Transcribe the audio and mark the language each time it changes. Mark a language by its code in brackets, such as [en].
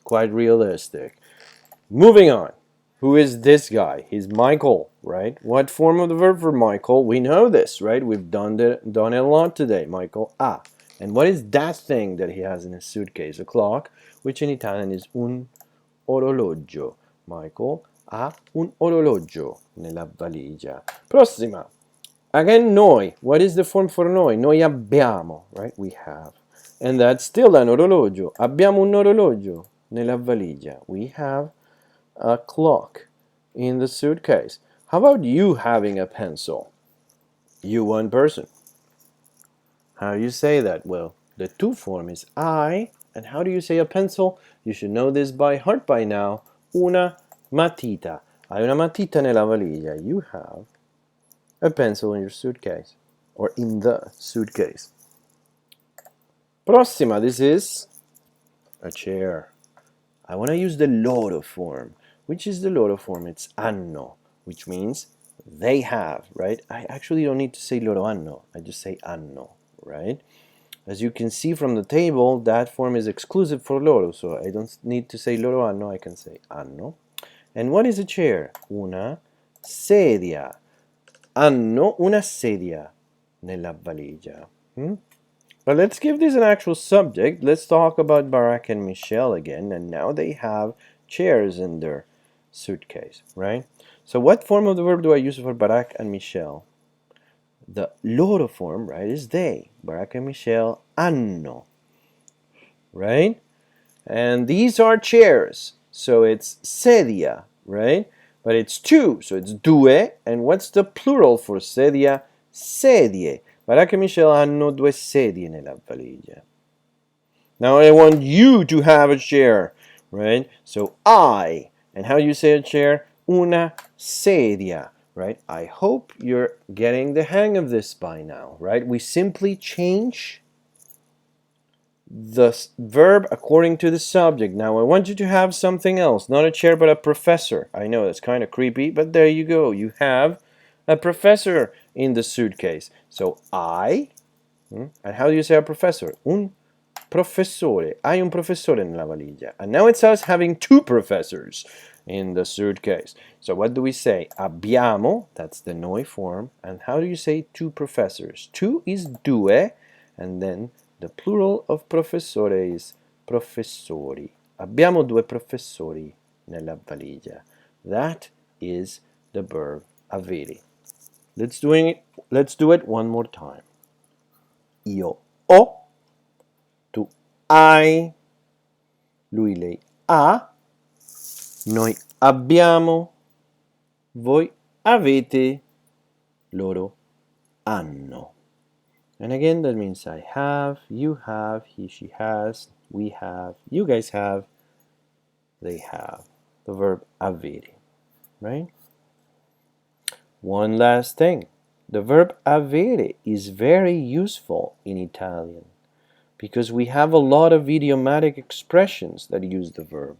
[en] Quite realistic. Moving on. Who is this guy? He's Michael, right? What form of the verb for Michael? We know this, right? We've done it a lot today. Michael, And what is that thing that he has in his suitcase? A clock, which in Italian is [it] un orologio. Michael ha un orologio nella valigia. [en] Prossima. Again, noi. What is the form for noi? [it] Noi abbiamo, [en] right? We have. And that's still an orologio. [it] Abbiamo un orologio nella valigia. [en] We have a clock in the suitcase. How about you having a pencil? You one person. How do you say that? Well, the tu form is I. And how do you say a pencil? You should know this by heart by now. [it] Una matita. Hai una matita nella valigia. [en] You have a pencil in your suitcase. Or in the suitcase. Prossima. This is a chair. I want to use the loro form. Which is the loro form? It's hanno, which means they have, right? I actually don't need to say [it] loro hanno. [en] I just say hanno, right? As you can see from the table, that form is exclusive for loro, so I don't need to say [it] loro hanno, [en] I can say hanno. And what is a chair? [it] Una sedia. Hanno una sedia nella valigia. [en] But let's give this an actual subject. Let's talk about Barack and Michelle again, and now they have chairs in their suitcase, right? So what form of the verb do I use for Barack and Michelle? The loro form, right, is they. Barack and Michelle hanno, right? And these are chairs, so it's sedia, right? But it's two, so it's due. And what's the plural for sedia? [it] Sedie. Barack and Michelle hanno due sedie nella valigia. [en] Now I want you to have a chair, right? So I. And how do you say a chair? [it] Una sedia, [en] right? I hope you're getting the hang of this by now, right? We simply change the verb according to the subject. Now I want you to have something else, not a chair but a professor. I know that's kind of creepy, but there you go. You have a professor in the suitcase. So I, and how do you say a professor? [it] Un professore. Hai un professore nella valigia. [en] And now it's us having two professors. in the third case. So what do we say? Abbiamo, that's the noi form. And how do you say two professors? Two is due, and then the plural of professore is professori. [it] Abbiamo due professori nella valigia. [en] That is the verb avere. Let's do it one more time. [it] Io ho, tu hai, lui lei ha, noi abbiamo, voi avete, loro hanno. [en] And again, that means I have, you have, he, she has, we have, you guys have, they have. The verb avere, right? One last thing. The verb avere is very useful in Italian because we have a lot of idiomatic expressions that use the verb.